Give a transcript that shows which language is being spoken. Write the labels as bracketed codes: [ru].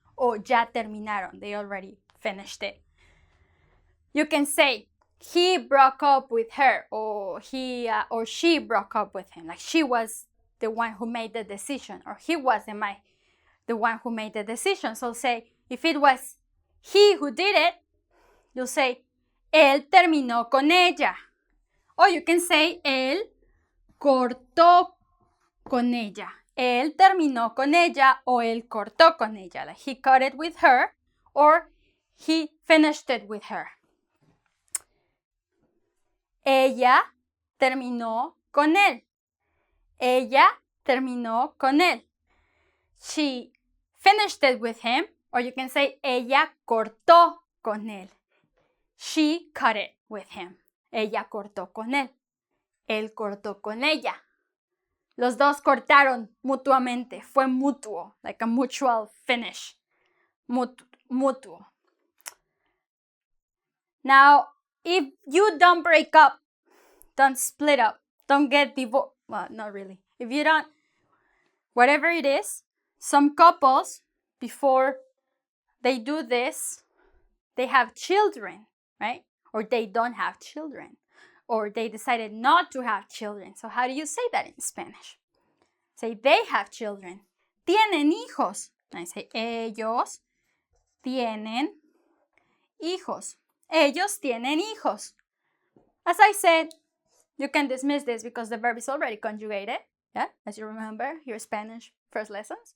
[es] O ya terminaron, [en] they already finished it. You can say, he broke up with her, or he or she broke up with him. Like she was the one who made the decision, or he wasn't the one who made the decision. So say, if it was he who did it, you'll say, [es] él terminó con ella. [en] Or you can say, [es] él cortó con ella. Él terminó con ella o él cortó con ella. [en] Like he cut it with her or he finished it with her. [es] Ella terminó con él. Ella terminó con él. [en] She finished it with him, or you can say [es] ella cortó con él. [en] She cut it with him. [es] Ella cortó con él. Él cortó con ella. Los dos cortaron mutuamente. Fue mutuo, [en] like a mutual finish. [es] Mutuo. [en] Now, if you don't break up, don't split up, don't get divorced, well, not really. If you don't, whatever it is, some couples, before they do this, they have children, right? Or they don't have children. Or they decided not to have children. So how do you say that in Spanish? Say, they have children. [es] Tienen hijos. [en] I say, [es] ellos tienen hijos. Ellos tienen hijos. [en] As I said, you can dismiss this because the verb is already conjugated. Yeah, as you remember your Spanish first lessons.